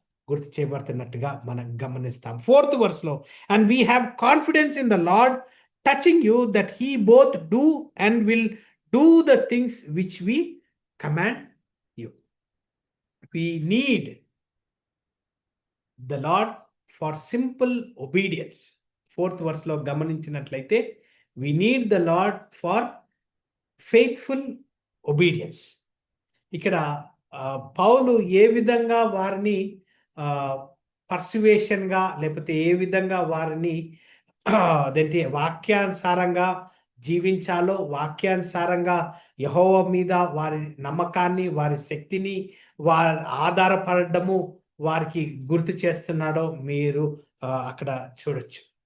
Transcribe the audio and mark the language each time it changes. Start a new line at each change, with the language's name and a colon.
Telugu: గుర్తు చేయబడుతున్నట్టుగా మనం గమనిస్తాం.
English: 4th verse, and we have confidence in the Lord touching you that he both do and will do the things which we command you. We need the Lord for simple obedience. 4th verse
Telugu: గమనించినట్లయితే
English: we need the Lord for faithful obedience.
Telugu: ఇక్కడ పౌలు ఏ విధంగా వారిని పర్సువేషన్గా లేకపోతే ఏ విధంగా వారిని అదేంటి వాక్యానుసారంగా జీవించాలో, వాక్యానుసారంగా యెహోవా మీద వారి నమ్మకాన్ని, వారి శక్తిని వారి ఆధారపడము వారికి గుర్తు చేస్తున్నాడో మీరు అక్కడ చూడొచ్చు.